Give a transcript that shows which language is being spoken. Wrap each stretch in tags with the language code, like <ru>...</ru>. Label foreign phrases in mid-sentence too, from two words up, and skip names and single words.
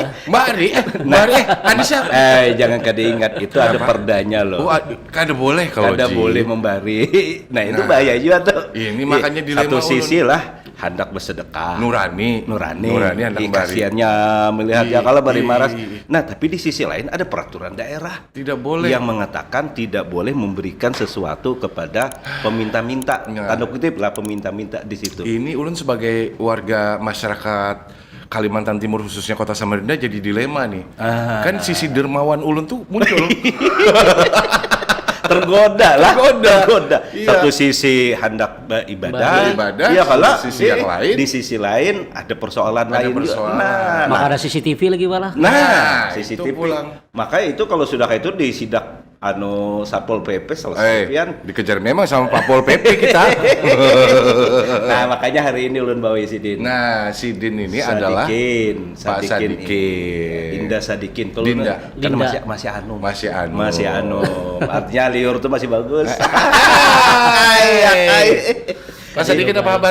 <bjn>Mbari, Anissa. Jangan kada ingat itu ada perdanya loh. Oh, kada boleh kalau Kada Ji. boleh membari. Nah, itu bahaya juga tuh. Ini makanya dilema satu ulun. sisi lah hendak bersedekah. Nurani Di hendak mbari. kasihannya melihat ya kalau bari maras. Ih.</bjn> <id>Nah, tapi di sisi lain ada peraturan daerah Tidak boleh. yang mengatakan tidak boleh memberikan sesuatu kepada peminta-minta. Ya. Tanda kutip lah peminta-minta di situ.</id> <bjn>Ini ulun sebagai warga masyarakat Kalimantan Timur khususnya Kota Samarinda jadi dilema nih. Kan sisi dermawan ulun tuh muncul.</bjn> <id>Tergoda. Iya. Satu sisi hendak beribadah, Beribadah, iya kalau di sisi yang lain. di sisi lain ada persoalan Ada lain juga. persoalan. Maka ada CCTV lagi malah. Nah, itu CCTV. pulang.</id> <bjn>Makanya itu kalau sudah kayak itu disidak Satpol PP selesai pian.</bjn> <id>Dikejar memang sama Pak Pol PP kita.</id> <bjn>Nah, makanya hari ini ulun bawa Sidin.</bjn> <id>Nah, si Din ini adalah Pak Sadikin. Dinda Sadikin. Kalau Dinda. kan Dinda. masih anu. Masih anu. Artinya liur tuh masih bagus. Pak Sadikin apa kabar?</id>